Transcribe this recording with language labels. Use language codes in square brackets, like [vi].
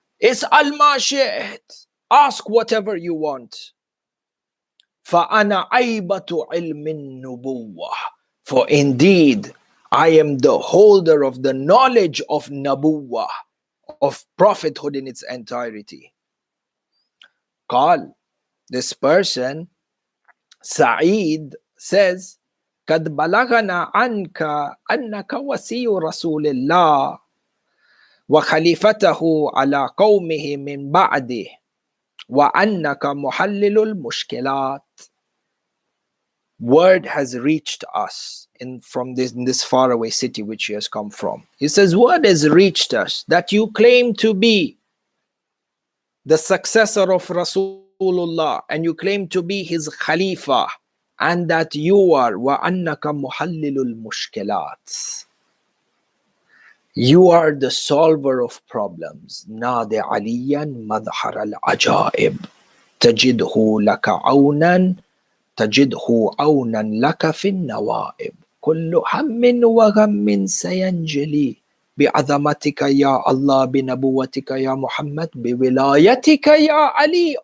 [ar] Is'al ma shi'it. [en] Ask whatever you want. [ar] فَأَنَا عَيْبَةُ عِلْمِ النُّبُوَّةِ. [en] For indeed, I am the holder of the knowledge of Nabuwwah, of prophethood in its entirety. [ar] Qal, [en] this person, Sa'id, says, [ar] قَدْ بَلَغَنَا عَنْكَ أَنَّكَ وَسِيُّ رَسُولِ اللَّهِ وَخَلِفَتَهُ عَلَى قَوْمِهِ مِنْ بَعْدِهِ وَأَنَّكَ مُحَلِّلُ الْمُشْكِلَاتِ. [en] Word has reached us from this faraway city which he has come from. He says, word has reached us that you claim to be the successor of Rasulullah and you claim to be his Khalifa, and that you are [ar] وَأَنَّكَ مُحَلِّلُ الْمُشْكِلَاتِ. [en] You are the solver of problems. [ar] نَادِ عَلِيًّا مَظْهَرَ الْعَجَائِبِ تَجِدْهُ لَكَ عَوْنًا تجده عونا لك في النوائب كل هم وغم سينجلي بعظمتك يا الله بنبوتك يا محمد بولايتك يا علي.